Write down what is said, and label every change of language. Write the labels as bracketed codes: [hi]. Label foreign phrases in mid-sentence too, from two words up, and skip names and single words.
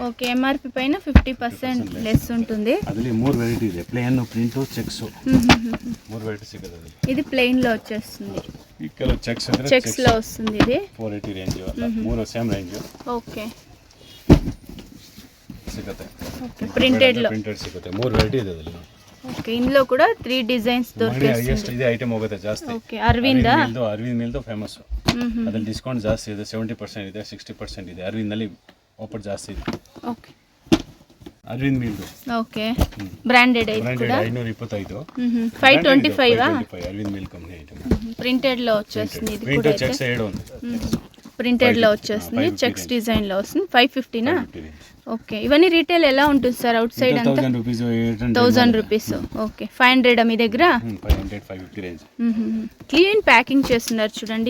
[te] ఓకే, ఎంఆర్పి పైన 50% లెస్ ఉంటుంది. అదిలి 3 వెరైటీ ಇದೆ. ప్లేన్, ప్రింట్, చెక్స్. 3 వెరైటీ ಸಿಗುತ್ತೆ. ఇది ప్లేన్ లో వచ్చేస్తుంది. ఈ కలర్ చెక్స్ ಅಂದ್ರೆ చెక్స్ లో వస్తుంది. ఇది 480 రేంజ్ వల్ల 3 సేమ్ రేంజ్. ఓకే, [kn] ಸಿಗುತ್ತೆ. [te] ఓకే, ప్రింటెడ్ లో [kn] ಸಿಗುತ್ತೆ. 3 వెరైటీ ಇದೆ ಅದರಲ್ಲಿ. [te] ఓకే, ఇందులో కూడా 3 డిజైన్స్ దొరుకుతాయి. [kn] ಎಷ್ಟು ಇದೆ ಐಟಮ್ ಹೋಗುತ್ತೆ ಜಾಸ್ತಿ. ಓಕೆ, ಅರವಿಂದ್ ಮಿಲ್ ಫೇಮಸ್. ಅದ್ರಲ್ಲಿ ಡಿಸ್ಕೌಂಟ್ ಜಾಸ್ತಿ ಇದೆ. 70% ಇದೆ, 60% ಇದೆ. ಅರವಿಂದ್ ನಲ್ಲಿ ಆಫರ್ ಜಾಸ್ತಿ ಇದೆ. ಓಕೆ, ಅರವಿಂದ್ ಮಿಲ್. ಓಕೆ, ಬ್ರಾಂಡೆಡ್ ಐತೆ ಕೂಡ. 525. 525 ಅರವಿಂದ್ ಮಿಲ್ ಕಂಪನಿ ಐಟಮ್. [te] ప్రింటెడ్ లో వచ్చేస్తుంది. ఇది ప్రింట్ కూడా చెక్స్ ఏడు ఉంది. ప్రింటెడ్ లో వచ్చేస్తుంది. చెక్స్ డిజైన్ లో వస్తుంది. 550 నా? ఓకే, ఇవన్నీ రీటైల్ ఎలా ఉంటుంది సార్? అవుట్ సైడ్ అంతా 1000 రూపీస్. ఓకే, 500 మీ దగ్గర? 500, 550 రేంజ్. క్లీన్ ప్యాకింగ్ చేస్తున్నారు చూడండి.